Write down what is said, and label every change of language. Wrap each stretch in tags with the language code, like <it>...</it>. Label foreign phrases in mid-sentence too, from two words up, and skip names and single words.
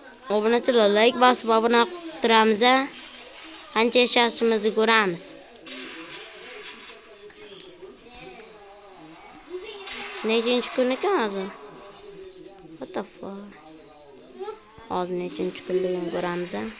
<uz>Obunachilar like bosib obuna qilib turamiz. Qancha yashashimizni ko'ramiz. Nechinchi kun ekan hozir?</uz> <en>What the fuck?</en> <uz>Hozir nechinchi kunligini ko'ramiz.</uz>